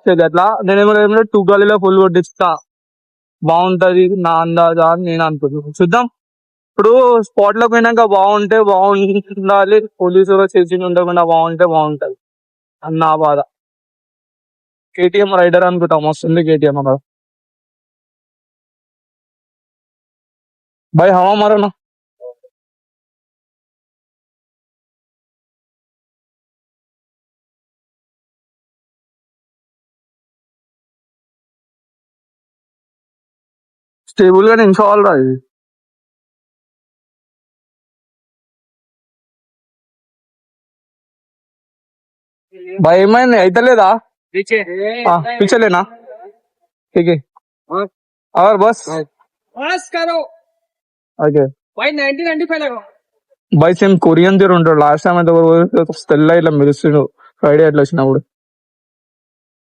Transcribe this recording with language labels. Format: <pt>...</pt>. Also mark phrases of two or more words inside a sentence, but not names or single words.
<te>యాక్చువల్లీ అట్లా నేనేమో 2 గాలిలో ఫుల్ కొట్టిస్తా, బాగుంటది నా అందాజా అని నేను అనుకుంటున్నాను. చూద్దాం. ఇప్పుడు స్పాట్ లో పోయినాక బాగుంటే బాగుండాలి, పోలీసులు చేసి ఉండకుండా బాగుంటే బాగుంటది అని నా బాధ. కేటీఎం రైడర్ అనుకుంటాం, వస్తుంది కేటీఎం అక్కడ.</te> <hi>भाई हवा मारो ना.</hi> <te>స్టేబుల్ గా నించోవాలి రా ఇది.</te> <hi>भाई</hi> <te>ఏమైంది అయితే లేదా</te> <hi>पीछे लेना ठीक है और बस करो ఓకే. भाई 1995 लगो भाई</hi> <te>సేమ్ కొరియన్ తీరు ఉంటాడు. లాస్ట్ టైం అయితే తెల్ల ఇట్లా మెరుస్తుండు ఫ్రైడే అట్లా వచ్చినప్పుడు.</te>